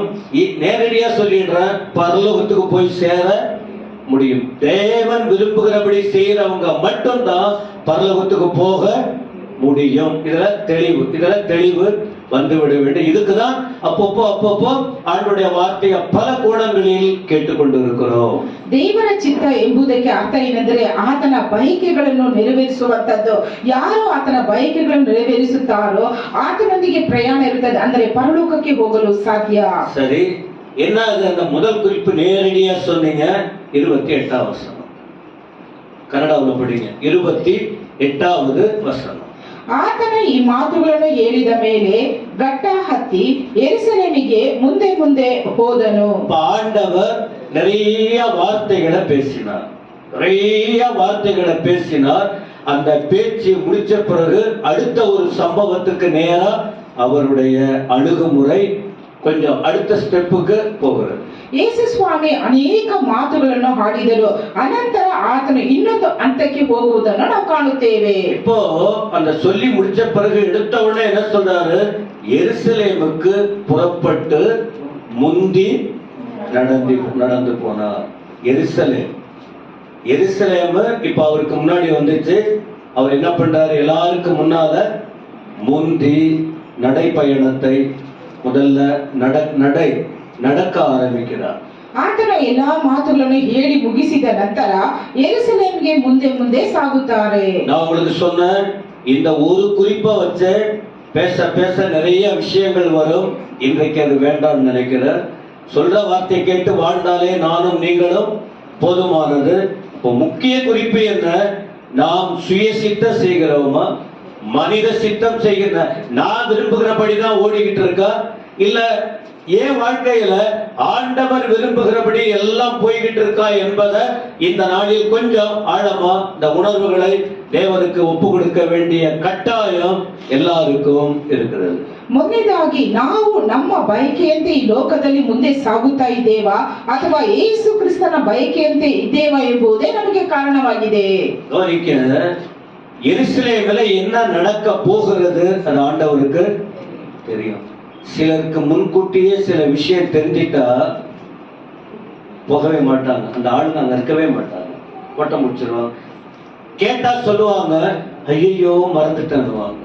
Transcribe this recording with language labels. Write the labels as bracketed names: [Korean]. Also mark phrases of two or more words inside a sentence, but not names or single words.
[Tamil] நேரடியா சொல்லிடுறேன், பரலோகத்துக்கு போய் சேர முடியும். தேவன் விரும்புகிறபடி செய்யறவங்க மட்டும்தான் பரலோகத்துக்கு போக முடியும். இதுல தெளிவு வந்துவிட வேண்டும். இதுக்குதான் அப்பப்போ ஆண்டுடைய வார்த்தையை பல கோணங்களில் ಕೇಳಿಕೊಂಡಿರುக்கிறோம். [Kannada] ದೇವರ ಚಿತ್ತ ಎಂಬುದಕ್ಕೆ ಅರ್ಥ ಏನೆಂದರೆ ಆತನ ಬಯಕೆಗಳನ್ನು ನೆರವೇರಿಸುವಂತದ್ದು. ಯಾರು ಆತನ ಬಯಕೆಗಳನ್ನು ನೆರವೇರಿಸುತ್ತಾರೋ ಆತನೊಂದಿಗೆ ಪ್ರಯಾಣ ಇರುತ್ತದೆ, ಅಂದರೆ ಪರಲೋಕಕ್ಕೆ ಹೋಗಲು ಸಾಧ್ಯ. [Tamil] சரி, என்ன அந்த முதல் குறிப்பு நேரடியா சொன்னீங்க? 28வது வசனம். கன்னடாவில் படிங்க. 28வது வசனம். [Kannada] ಆತನ ಈ ಮಾತುಗಳನ್ನು ಹೇಳಿದ ಮೇಲೆ ಘಟ್ಟ ಹತ್ತಿ ಯೆರೂಸಲೇಮಿಗೆ ಮುಂದೆ ಮುಂದೆ ಹೋದನು. [Tamil] ஆண்டவர் நிறைய வார்த்தைகளை பேசினார். அந்த பேச்சு முடிச்ச பிறகு அடுத்த ஒரு சம்பவத்துக்கு நேரா அவருடைய அணுகுமுறை கொஞ்சம் அடுத்த ஸ்டெப்புக்கு போகிறது. [Kannada] ಯೇಸು ಸ್ವಾಮಿ ಅನೇಕ ಮಾತುಗಳನ್ನು ಆಡಿದರು, ಅನಂತರ ಆತನು ಇನ್ನೊಂದು ಹಂತಕ್ಕೆ ಹೋಗುವುದನ್ನು ನಾವು ಕಾಣುತ್ತೇವೆ. [Tamil] இப்போ அந்த சொல்லி முடிச்ச பிறகு எடுத்த உடனே என்ன சொல்றாரு? எருசலேமுக்கு புறப்பட்டு முந்தி நடந்து போனார். எருசலேம் இப்ப அவருக்கு முன்னாடி வந்துச்சு. அவர் என்ன பண்றாரு? எல்லாருக்கும் முன்னால முந்தி நடைப்பயணத்தை முதல்ல நடக்க ஆரம்பிக்கிறார். [Kannada] ಆತನ ಎಲ್ಲಾ ಮಾತುಗಳನ್ನು ಹೇಳಿ ಮುಗಿಸಿದ ನಂತರ ಯೆರೂಸಲೇಮಿಗೆ ಮುಂದೆ ಮುಂದೆ ಸಾಗುತ್ತಾರೆ. [Tamil] நான் உங்களுக்கு சொன்னேன், இந்த ஒரு குறிப்பை வச்சு பேச நிறைய விஷயங்கள் வரும். இன்றைக்கு அது வேண்டாம்னு நினைக்கிறேன். சொல்ற வார்த்தை கேட்டு வாழ்ந்தாலே நானும் நீங்களும் போதுமானது. இப்போ முக்கிய குறிப்பு என்ன? நாம் சுய சித்தம் செய்கிறோமா, மனித சித்தம் செய்கிற நான் விரும்புகிறபடிதான் ஓடிக்கிட்டு இருக்கா, இல்ல ஏன் வாழ்க்கையில ஆண்டவர் விரும்புகிறபடி எல்லாம் போய்கிட்டு இருக்கா என்பதை இந்த நாளில் கொஞ்சம் ஆழமா இந்த உணர்வுகளை தேவனுக்கு ஒப்பு கொடுக்க வேண்டிய கட்டாயம் எல்லாருக்கும் இருக்கிறது. [Kannada] ಮೊದಲನೇದಾಗಿ ನಾವು ನಮ್ಮ ಬಯಕೆಯಂತೆ ಈ ಲೋಕದಲ್ಲಿ ಮುಂದೆ ಸಾಗುತ್ತಾ ಇದ್ದೇವಾ ಅಥವಾ ಯೇಸು ಕ್ರಿಸ್ತನ ಬಯಕೆಯಂತೆ ಇದ್ದೇವಾ ಎಂಬುದೇ ನಮಗೆ ಕಾರಣವಾಗಿದೆ. [Tamil] கவனிக்க, எருசலேமில் என்ன நடக்க போகிறது அது ஆண்டவருக்கு தெரியும். சிலருக்கு முன்கூட்டியே சில விஷயம் தெரிஞ்சிட்டா போகவே மாட்டாங்க. அந்த ஆளுங்க அங்க இருக்கவே மாட்டாங்க, ஓட்டம் முடிச்சிருவாங்க. கேட்டா சொல்லுவாங்க, ஐயோ மறந்துட்டேன்னுவாங்க.